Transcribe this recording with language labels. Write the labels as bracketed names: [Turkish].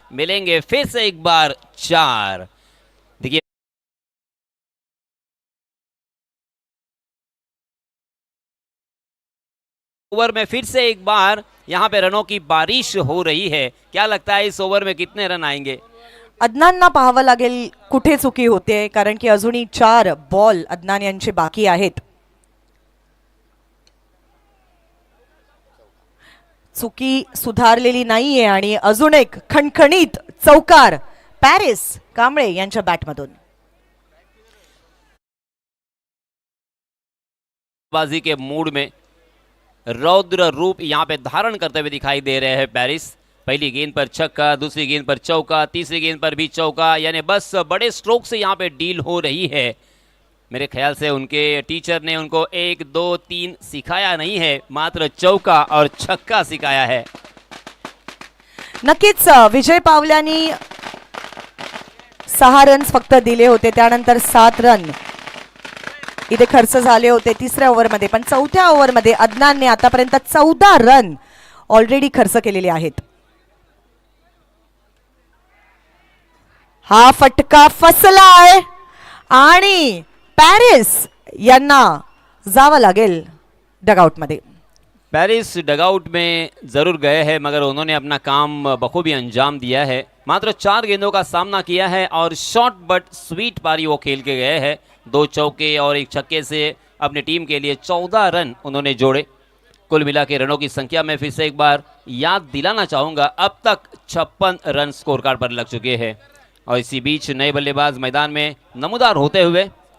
[Hindi] मिलेंगे फिर से एक बार 4. देखिए, ओवर में फिर से एक बार यहां पे रनों की बारिश हो रही है. क्या लगता है इस ओवर में कितने रन आएंगे? [Marathi] अदनानना पाहावं लागेल कुठे चुकी होते, कारण की अजूनही 4 बॉल अदनान यांचे बाकी आहेत. चुकी सुधारलेली नाहीये आणि अजून एक खणखणीत चौकार पॅरिस कांबळे यांच्या बॅटमधून. [Hindi] बाजी के मूड में रौद्र रूप यहां पे धारण करते हुए दिखाई दे रहे हैं पॅरिस. पहली गेंद पर छक्का, दूसरी गेंद पर चौका, तीसरी गेंद पर भी चौका, यानी बस बड़े स्ट्रोक से यहां पे डील हो रही है. मेरे ख्याल से उनके टीचर ने उनको 1, 2, 3 सिखाया नहीं है, मात्र चौका और छक्का सिखाया है. [Marathi] नक्कीच विजय पावल्यांनी 6 रन्स फक्त दिले होते, त्यानंतर 7 रन इथे खर्च झाले होते 3ऱ्या ओव्हरमध्ये. पण 4थ्या ओव्हरमध्ये अदनानने आतापर्यंत 14 रन ऑलरेडी खर्च केलेले आहेत. हा फटका फसलाय आणि पॅरिस यांना जावं लागेल डगआउट मध्ये. [Hindi] पेरिस डगआउट में जरूर गए हैं, मगर उन्होंने अपना काम बखूबी अंजाम दिया है. मात्र 4 गेंदों का सामना किया है और शॉर्ट बट स्वीट पारी वो खेल के गए हैं. 2 चौके और 1 छक्के से अपनी टीम के लिए 14 रन उन्होंने जोड़े. कुल मिला के रनों की संख्या में फिर से एक बार याद दिलाना चाहूंगा, अब तक 56 रन स्कोर कार्ड पर लग चुके हैं. और इसी बीच नए बल्लेबाज मैदान में नमूदार होते हुए